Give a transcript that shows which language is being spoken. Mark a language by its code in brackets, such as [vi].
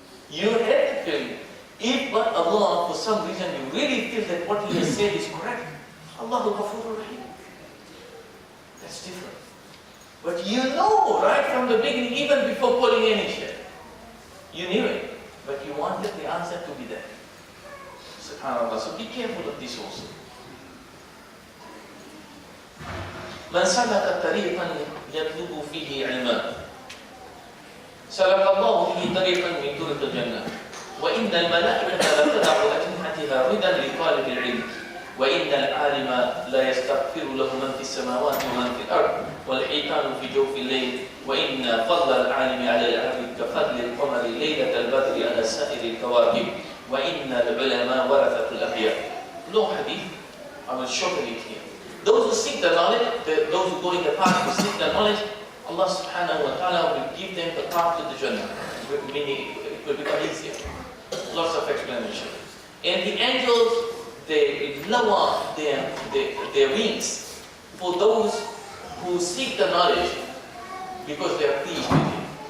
[en] You have the feeling. If but Allah, for some reason, you really feel that what He has said is correct, Allahu Ghafurur Rahim. That's different. But you know right from the beginning, even before calling any chef, you knew it, but you wanted the answer to be there. SubhanAllah. So be careful of this also. [ar] من سلك طريقا يطلب فيه علما سلك الله به طريقا من طرق الجنة وإن الملائكة لتضع أجنحتها رضا لطالب العلم وإن العالم لا يستغفر له من في السماوات ومن في الأرض والحيتان في جوف الليل وإن فضل العالم على العبد كفضل القمر ليلة البدر على سائر الكواكب وإن العلماء ورثة الأنبياء. [en] Long hadith, I will shorten it here. Those who seek the knowledge, those who go in the path to seek the knowledge, Allah subhanahu wa ta'ala will give them the path to the Jannah, meaning it will become easier. Lots of explanation. And the angels, they lower their wings for those who seek the knowledge because they are pleased with it.